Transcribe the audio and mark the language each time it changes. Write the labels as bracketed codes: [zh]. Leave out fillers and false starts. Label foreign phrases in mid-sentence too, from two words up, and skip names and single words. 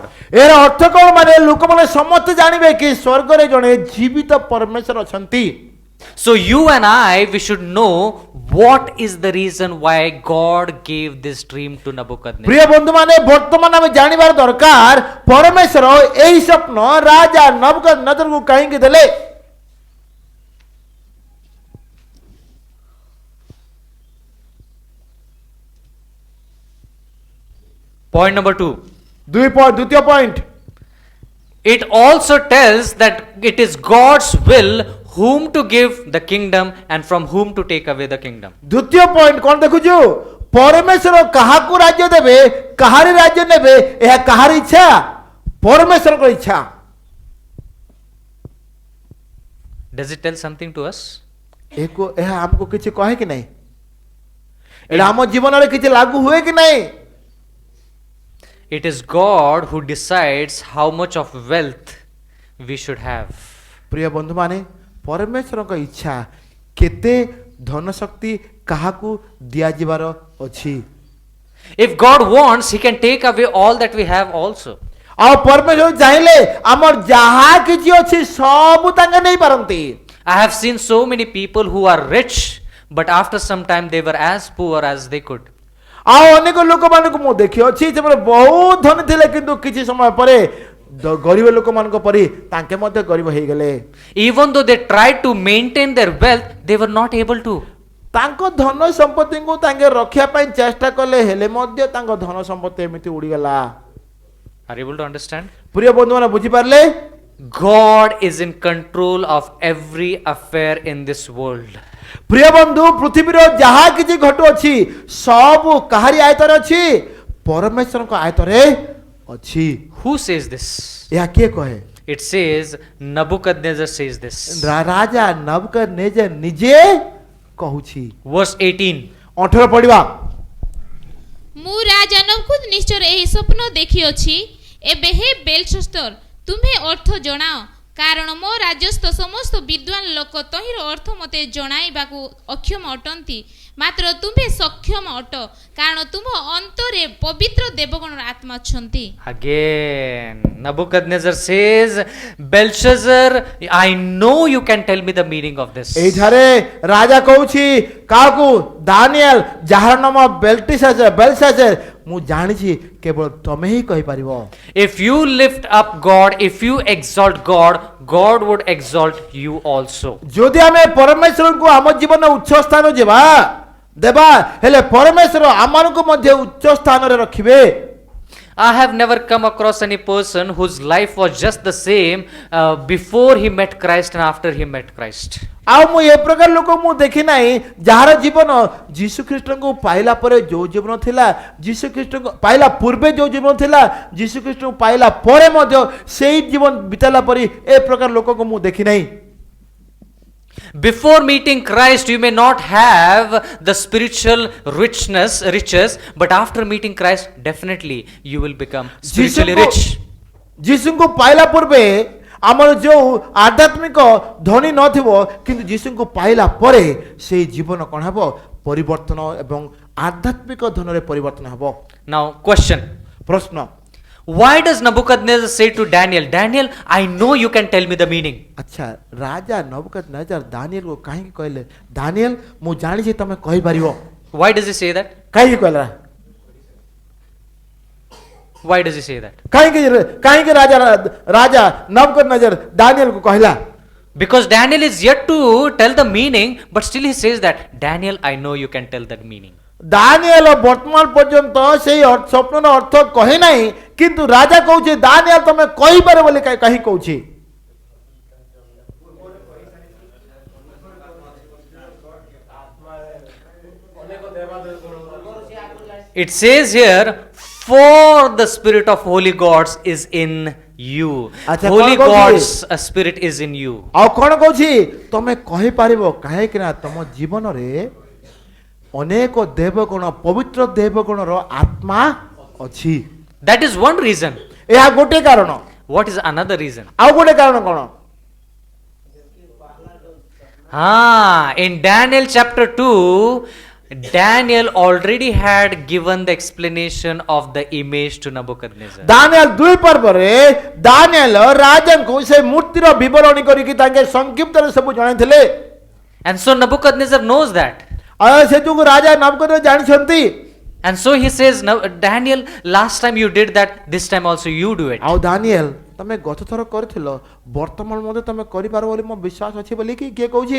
[or] ଏହାର ଅର୍ଥ କ'ଣ ମାନେ ଲୋକମାନେ ସମସ୍ତେ ଜାଣିବେ କି ସ୍ୱର୍ଗରେ ଜଣେ ଜୀବିତ ପରମେଶ୍ୱର ଅଛନ୍ତି. [en] So you and I, we should know what is the reason why God gave this dream to Nebuchadnezzar. [or] ପ୍ରିୟ ବନ୍ଧୁମାନେ ବର୍ତ୍ତମାନ ଆମେ ଜାଣିବାର ଦରକାର ପରମେଶ୍ୱର ଏହି ସ୍ୱପ୍ନ ରାଜା ନବୁକଦନେଜରକୁ କାହିଁକି ଦେଲେ. [en] Point number 2. [or] ଦ୍ୱିତୀୟ ପଏଣ୍ଟ, [en] It also tells that it is God's will whom to give the kingdom and from whom to take away the kingdom. [or] ଦ୍ୱିତୀୟ ପଏଣ୍ଟ କ'ଣ ଦେଖୁଛୁ, ପରମେଶ୍ୱର କାହାକୁ ରାଜ୍ୟ ଦେବେ କାହାରି ରାଜ୍ୟ ନେବେ ଏହା କାହାର ଇଚ୍ଛା, ପରମେଶ୍ୱରଙ୍କ ଇଚ୍ଛା. [en] Does it tell something to us? [or] ଏହା ଆମକୁ କିଛି କହେ କି ନାହିଁ, ଏଇଟା ଆମ ଜୀବନରେ କିଛି ଲାଗୁ ହୁଏ କି ନାହିଁ. [en] It is God who decides how much of wealth we should have. [or] ପ୍ରିୟ ବନ୍ଧୁମାନେ ପରମେଶ୍ୱରଙ୍କ ଇଚ୍ଛା କେତେ ଧନ ଶକ୍ତି କାହାକୁ ଦିଆଯିବାର ଅଛି. [en] If God wants, He can take away all that we have also. [or] ଆଉ ପରମେଶ୍ୱର ଚାହିଁଲେ ଆମର ଯାହା କିଛି ଅଛି ସବୁ ତାଙ୍କେ ନେଇପାରନ୍ତି. [en] I have seen so many people who are rich, but after some time they were as poor as they could. [or] ଆଉ ଅନେକ ଲୋକମାନଙ୍କୁ ମୁଁ ଦେଖିଅଛି ସେମାନେ ବହୁତ ଧନୀ ଥିଲେ କିନ୍ତୁ କିଛି ସମୟ ପରେ ଗରିବ ଲୋକମାନଙ୍କ ପରି ତାଙ୍କେ ମଧ୍ୟ ଗରିବ ହେଇଗଲେ. [en] Even though they tried to maintain their wealth, they were not able to. [or] ତାଙ୍କ ଧନ ସମ୍ପତ୍ତିକୁ ତାଙ୍କେ ରଖିବା ପାଇଁ ଚେଷ୍ଟା କଲେ ହେଲେ ମଧ୍ୟ ତାଙ୍କ ଧନ ସମ୍ପତ୍ତି ଏମିତି ଉଡ଼ିଗଲା. [en] Are you able to understand? [or] ପ୍ରିୟ ବନ୍ଧୁମାନେ ବୁଝିପାରିଲେ, [en] God is in control of every affair in this world. [or] ପ୍ରିୟ ବନ୍ଧୁ ପୃଥିବୀର ଯାହା କିଛି ଘଟୁଅଛି ସବୁ କାହାରି ଆୟତରେ ଅଛି, ପରମେଶ୍ୱରଙ୍କ ଆୟତରେ ଅଛି. [en] Who says this? [or] ଏହା କିଏ କହେ? [en] It says Nebuchadnezzar says this. [or] ରାଜା ନବୁକଦନେଜର ନିଜେ କହୁଛି. [en] Verse 18. [or] 18 ପଢିବା. ମୁଁ ରାଜା ନବୁକଦନେଛର ଏହି ସ୍ୱପ୍ନ ଦେଖିଅଛି. ଏବେ ହେ ବେଲଶସ୍ତର ତୁମ୍ଭେ ଅର୍ଥ ଜଣାଅ, କାରଣ ମୋ ରାଜ୍ୟସ୍ଥ ସମସ୍ତ ବିଦ୍ୱାନ ଲୋକ ତହିଁର ଅର୍ଥ ମୋତେ ଜଣାଇବାକୁ ଅକ୍ଷମ ଅଟନ୍ତି, ମାତ୍ର ତୁମ୍ଭେ ସକ୍ଷମ ଅଟ, କାରଣ ତୁମ୍ଭ ଅନ୍ତରେ ପବିତ୍ର ଦେବଗଣର ଆତ୍ମା ଅଛନ୍ତି. [en] Again, Nebuchadnezzar says, Belshazzar, I know you can tell me the meaning of this. [or] ଏଇଠାରେ ରାଜା କହୁଛି କାହାକୁ? ଦାନିଏଲ, ଯାହାର ନାମ ବେଲଶାଜାର, ମୁଁ ଜାଣିଛି କେବଳ ତମେ ହିଁ କହିପାରିବ. [en] If you lift up God, if you exalt God, God would exalt you also. [or] ଯଦି ଆମେ ପରମେଶ୍ୱରଙ୍କୁ ଆମ ଜୀବନ ଉଚ୍ଚ ସ୍ଥାନ ଦେବା ହେଲେ ପରମେଶ୍ୱର ଆମମାନଙ୍କୁ ମଧ୍ୟ ଉଚ୍ଚ ସ୍ଥାନରେ ରଖିବେ. [en] I have never come across any person whose life was just the same before he met Christ and after he met Christ. [or] ଆଉ ମୁଁ ଏ ପ୍ରକାର ଲୋକ ମୁଁ ଦେଖି ନାହିଁ ଯାହାର ଜୀବନ ଯୀଶୁ ଖ୍ରୀଷ୍ଟଙ୍କୁ ପାଇଲା ପରେ ଯୋଉ ଜୀବନ ଥିଲା, ଯୀଶୁ ଖ୍ରୀଷ୍ଟଙ୍କୁ ପାଇଲା ପୂର୍ବେ ଯୋଉ ଜୀବନ ଥିଲା, ଯୀଶୁ ଖ୍ରୀଷ୍ଟଙ୍କୁ ପାଇଲା ପରେ ମଧ୍ୟ ସେଇ ଜୀବନ ବିତାଇଲା ପରି ଏ ପ୍ରକାର ଲୋକଙ୍କୁ ମୁଁ ଦେଖି ନାହିଁ. [en] Before meeting Christ, you may not have the spiritual riches, but after meeting Christ, definitely you will become spiritually rich. [or] ଯୀଶୁଙ୍କୁ ପାଇଲା ପୂର୍ବେ ଆମର ଯେଉଁ ଆଧ୍ୟାତ୍ମିକ ଧନୀ ନଥିବ କିନ୍ତୁ ଯୀଶୁଙ୍କୁ ପାଇଲା ପରେ ସେଇ ଜୀବନ କ'ଣ ହେବ ପରିବର୍ତ୍ତନ ଏବଂ ଆଧ୍ୟାତ୍ମିକ ଧନରେ ପରିବର୍ତ୍ତନ ହେବ। [en] Now, question. [or] ପ୍ରଶ୍ନ, [en] Why does Nebuchadnezzar say to Daniel, Daniel, I know you can tell me the meaning. [or] ଆଚ୍ଛା ରାଜା ନବୁକଦନେଜର ଦାନିଏଲକୁ କାହିଁକି କହିଲେ ଦାନିଏଲ ମୁଁ ଜାଣିଛି ତମେ କହିପାରିବ? [en] Why does he say that? [or] କାହିଁକି କହିଲା? [en] Why does he say that? [or] କାହିଁକି ରାଜା ନବୁକଦନେଜର ଦାନିଏଲକୁ କହିଲା? [en] Because Daniel is yet to tell the meaning, but still he says that, Daniel, I know you can tell that meaning. [or] ଦାନିଏଲ ବର୍ତ୍ତମାନ ପର୍ଯ୍ୟନ୍ତ ସେଇ ସ୍ୱପ୍ନର ଅର୍ଥ କହି ନାହିଁ କିନ୍ତୁ ରାଜା କହୁଛି ଦାନିଏଲ ତମେ କହିପାରେ ବୋଲି କାହିଁ କହୁଛି? [en] It says here, for the spirit of holy gods is in you. [or] Acha, Holy କଣ କହୁଛି? [en] God's spirit is in you. [or] ଆଉ କ'ଣ କହୁଛି ତମେ କହିପାରିବ କାହିଁକି ନା ତମ ଜୀବନରେ ଅନେକ ଦେବଗଣ ପବିତ୍ର ଦେବଗଣର ଆତ୍ମା ଅଛି। [en] That is one reason. [or] ଏହା ଗୋଟେ କାରଣ। [en] What is another reason? [or] ଆଉ ଗୋଟେ କାରଣ କ'ଣ? [en] In Daniel chapter 2, Daniel already had given the explanation of the image to Nebuchadnezzar. [or] ଦାନିଏଲ 2 ପର୍ବରେ ଦାନିଏଲ ରାଜାଙ୍କୁ ସେ ମୂର୍ତ୍ତିର ବିବରଣୀ କରିକି ତାଙ୍କେ ସଂକ୍ଷିପ୍ତରେ ସବୁ ଜଣାଇଥିଲେ। [en] And so Nebuchadnezzar knows that. [or] ଆଉ ସେ ଯୋଗୁଁ ରାଜା ନବୁକଦନେଜର ଜାଣିଛନ୍ତି। [en] And so he says, Daniel, last time you did that, this time also you do it. [or] ଆଉ ଦାନିଏଲ ତମେ ଗତ ଥର କରିଥିଲ ବର୍ତ୍ତମାନ ମଧ୍ୟ ତମେ କରିପାର ବୋଲି ମୋ ବିଶ୍ୱାସ ଅଛି ବୋଲି କି କିଏ କହୁଛି?